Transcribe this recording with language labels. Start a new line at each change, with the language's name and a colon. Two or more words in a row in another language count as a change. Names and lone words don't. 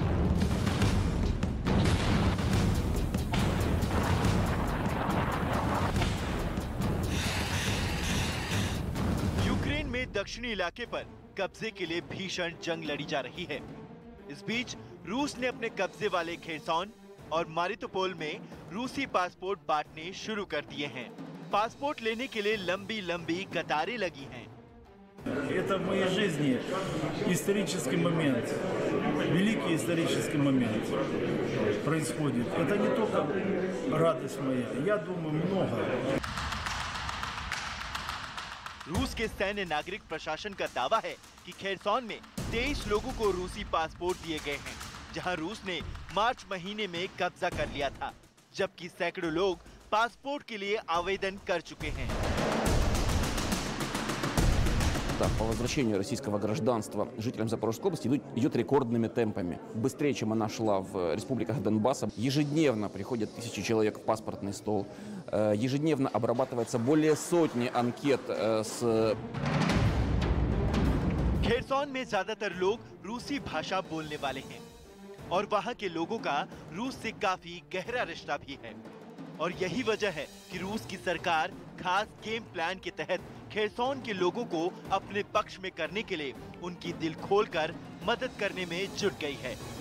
Hindi: यूक्रेन में दक्षिणी इलाके पर कब्जे के लिए भीषण जंग लड़ी जा रही है। इस बीच रूस ने अपने कब्जे वाले खेरसॉन और मारितोपोल में रूसी पासपोर्ट बांटने शुरू कर दिए हैं। पासपोर्ट लेने के लिए लंबी लंबी कतारें लगी हैं।
Russian: Это в моей жизни исторический момент, великий исторический момент происходит. Это не только радость моя, я думаю, много.
Hindi: रूस के सैन्य नागरिक प्रशासन का दावा है कि खेरसॉन में 23 लोगों को रूसी पासपोर्ट दिए गए हैं, जहां रूस ने मार्च महीने में कब्जा कर लिया था, जबकि सैकड़ों लोग पासपोर्ट के लिए आवेदन कर चुके हैं।
Russian: По возвращению российского гражданства жителям Запорожской области идет рекордными темпами. Быстрее, чем она шла в республиках Донбасса. Ежедневно приходят тысячи человек в паспортный стол. Ежедневно обрабатывается более сотни анкет с...
Hindi: खेरसॉन में ज्यादातर लोग रूसी भाषा बोलने वाले हैं और वहां के लोगों का रूस से काफी गहरा रिश्ता भी है। और यही वजह है कि रूस की सरकार खास
English: game plan
Hindi: के तहत खेरसॉन के लोगों को अपने पक्ष में करने के लिए उनकी दिल खोलकर मदद करने में जुट गई है।